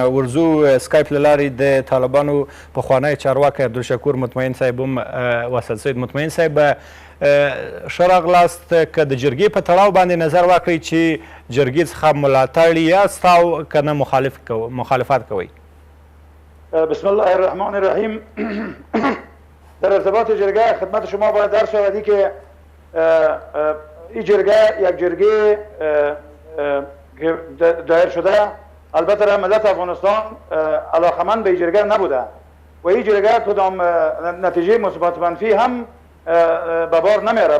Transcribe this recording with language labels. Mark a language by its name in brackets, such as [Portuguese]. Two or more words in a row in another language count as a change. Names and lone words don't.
[Pashto] ورځو سکایپ له لارې د طالبانو پخوانی چارواکی عبدالشکور مطمئن صاحب هم وصل سوی. مطمئن صاحب ښه راغلاست. که د جرګې په تړاو باندې نظر واخلئ چې جرګې څخه ملاتړ یاست او که نه مخالفت کوئ؟ [Arabic] بسم الله الرحمن الرحیم. [Persian] در ارتباط جرگه خدمت شما باید در شودی که این جرگه یک جرگه دایر شده. البته ملت افغانستان علاقمند به این جرگه نبوده و این جرگه کدام نتیجه مثبت منفی هم به بار نمیاره.